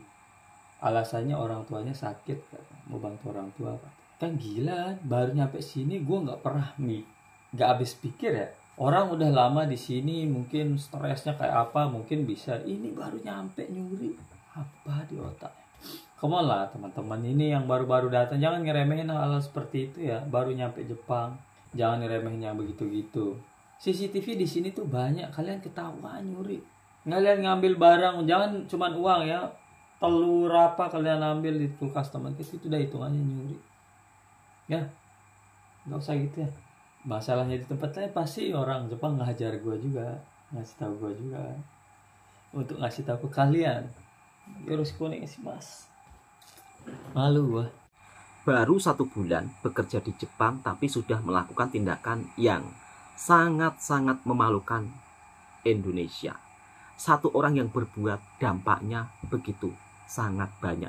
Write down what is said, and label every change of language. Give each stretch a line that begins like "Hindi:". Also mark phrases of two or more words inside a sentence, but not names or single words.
Indonesian: Alasannya orang tuanya sakit, mau bantu orang tua. Kan gila, baru nyampe sini gue nggak pernah nggak habis pikir ya. Orang udah lama di sini, mungkin stresnya kayak apa, mungkin bisa. Ini baru nyampe nyuri, apa di otaknya?
English: Come on
Indonesian: lah teman-teman, ini yang baru-baru datang, jangan ngeremehin hal-hal seperti itu ya. Baru nyampe Jepang, jangan ngeremehin yang begitu-gitu. CCTV di sini tuh banyak, kalian ketahuan nyuri. Kalian ngambil barang, jangan cuma uang ya. Telur apa kalian ambil di kulkas teman kita, itu udah hitungannya nyuri. Ya, nggak usah gitu ya. Masalahnya di tempat lain pasti orang Jepang ngajar gue juga, ngasih tahu gue juga. Untuk ngasih tahu ke kalian,
Japanese: yoroshiku onegaishimasu.
Indonesian: Malu gua. Baru 1 bulan bekerja di Jepang tapi sudah melakukan tindakan yang sangat-sangat memalukan Indonesia. Satu orang yang berbuat dampaknya begitu sangat banyak.